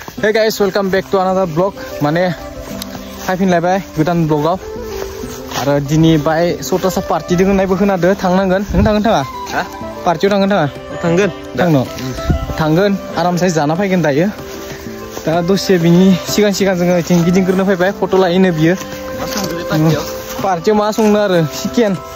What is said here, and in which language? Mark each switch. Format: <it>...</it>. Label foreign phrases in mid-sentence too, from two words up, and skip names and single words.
<en>Hey guys, welcome back to another vlog.</en> <brx>Mane faifinलायबाय गोदान vlogआव आरो दिनै बाय सतासा पार्टी दङ नायबो खोनादो थांनांगोन नों थांगोन थाङा हा पार्टीयाव थांगोन थाङा थांगोन आरामसे जाना फैगोन दायो दा दसे बिनि सिगां जोङो इथिं गिदिंग्रोनो फैबाय फट' लायनो बियो पार्टीयाव मा संनो आरो चिकेन</brx>